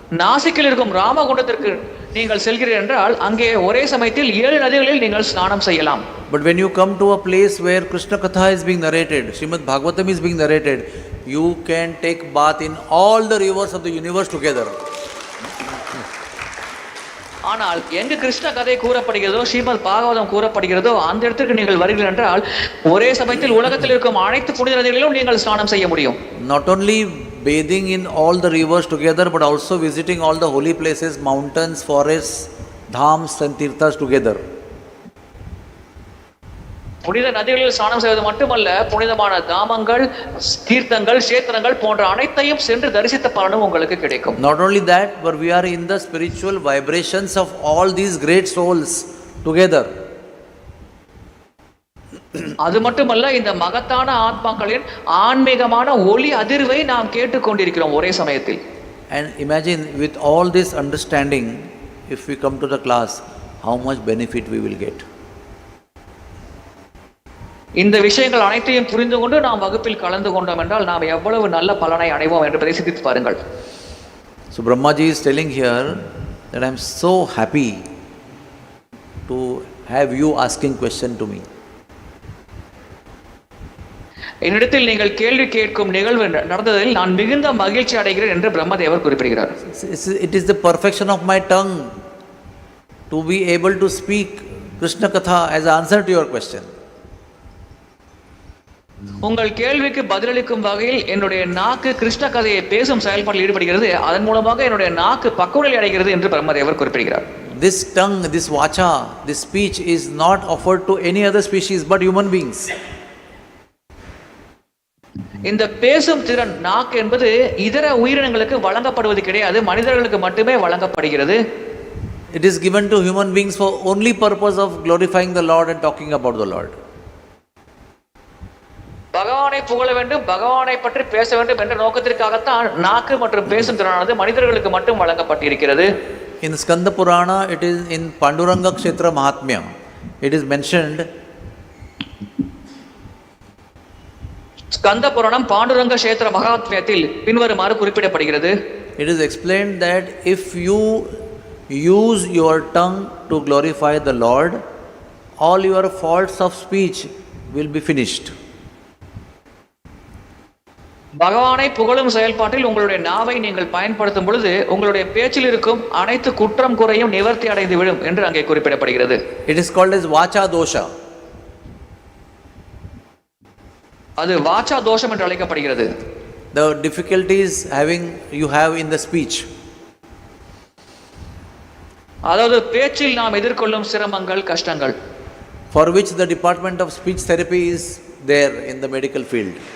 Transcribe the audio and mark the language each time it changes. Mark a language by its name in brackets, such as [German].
[Tamil] நாசிக்கில் இருக்கும் ராமகுண்டத்திற்கு நீங்கள் செல்கிறீர்கள் என்றால் அங்கே ஒரே சமயத்தில் 7 நதிகளில் நீங்கள் ஸ்நானம் செய்யலாம். [English] But when you come to a place where Krishna Katha is being narrated, Srimad Bhagavatam is being narrated, you can take bath in all the rivers of the universe together. [Tamil] ஆனால் எங்கு கிருஷ்ண கதை கூறப்படுகிறதோ, ஸ்ரீமத் பாகவதம் கூறப்படுகிறதோ அந்த இடத்திற்கு நீங்கள் வருகிறீர்கள் என்றால் ஒரே சமயத்தில் உலகத்தில் இருக்கும் அனைத்து புனித நதிகளிலும் நீங்கள் ஸ்நானம் செய்ய முடியும். [English] Not only bathing in all the rivers together, but also visiting all the holy places, mountains, forests, dhams and tirthas together. [Tamil] புனித நதிகளில் ஸ்நானம் செய்வது மட்டுமல்ல, புனிதமான தாமங்கள், தீர்த்தங்கள், கஷேத்திரங்கள் போன்ற அனைத்தையும் சென்று தரிசித்த பலனும் உங்களுக்கு கிடைக்கும். [English] Not only that, but we are in the spiritual vibrations of all these great souls together. [Tamil] அது மட்டுமல்ல, இந்த மகத்தான ஆத்மாக்களின் ஆன்மீகமான ஒளி அதிர்வை நாம் கேட்டுக்கொண்டிருக்கிறோம் ஒரே சமயத்தில். [English] And imagine with all this understanding, if we come to the class, how much benefit we will get. [Tamil] இந்த விஷயங்கள் அனைத்தையும் புரிந்து கொண்டு நாம் வகுப்பில் கலந்து கொண்டோம் என்றால் நாம் எவ்வளவு நல்ல பலனை அடைவோம் என்பதை சிந்தித்து பாருங்கள். [English] So Brahmaji is telling here that I am so happy to have you asking question to me. [Tamil] என்னிடத்தில் நீங்கள் கேள்வி கேட்கும் நிகழ்வு நடந்ததில் நான் மிகுந்த மகிழ்ச்சி அடைகிறேன் என்று பிரம்மதேவர் குறிப்பிடுகிறார். [English] It is the perfection of my tongue to be able to speak Krishna Katha as an answer to your question. [Tamil] உங்கள் கேள்விக்கு பதிலளிக்கும் வகையில் என்னுடைய நாக்கு கிருஷ்ண கதையை பேசும் செயல்பாட்டில் ஈடுபடுகிறது. அதன் மூலமாக என்னுடைய நாக்கு பக்குவநிலை அடைகிறது என்று பிரம்மதேவர் குறிப்பிடுகிறார். [English] This tongue, this vacha, this speech is not offered to any other species but human beings. [Tamil] இந்த பேசும் திறன் நாக்கு என்பது இதர உயிரினங்களுக்கு வழங்கப்படுவது கிடையாது, மனிதர்களுக்கு மட்டுமே வழங்கப்படுகிறது. [English] It is given to human beings for only purpose of glorifying the Lord and talking about the Lord. [Tamil] பகவானை புகழ வேண்டும், பகவானை பற்றி பேச வேண்டும் என்ற நோக்கத்திற்காகத்தான் நாக்கு மற்றும் பேசும் திறனானது மனிதர்களுக்கு மட்டும் வழங்கப்பட்டிருக்கிறது. [English] In Skanda Purana, it is in Panduranga Kshetra Mahatmya, it is mentioned [Tamil] Skanda புராணம் பாண்டுரங்க கஷேத்திர மகாத்மியத்தில் பின்வருமாறு குறிப்பிடப்படுகிறது. [English] It is explained that if you use your tongue to glorify the Lord, all your faults of speech will be finished. [Tamil] பகவானை புகழும் செயல்பாட்டில் உங்களுடைய நாவை நீங்கள் பயன்படுத்தும் பொழுது உங்களுடைய பேச்சில் இருக்கும் அனைத்து குற்றம் குறையும் நிவர்த்தி அடைந்து விடும் என்று அங்கே குறிப்பிடப்படுகிறது. [English] It is called as vacha dosha. [Tamil] அது வாச்சா தோஷம் என்று அழைக்கப்படுகிறது. [English] The difficulties you have in the speech. [Tamil] அதாவது பேச்சில் நாம் எதிர்கொள்ளும் சிரமங்கள் கஷ்டங்கள். [English] For which the department of speech therapy is there in the medical field.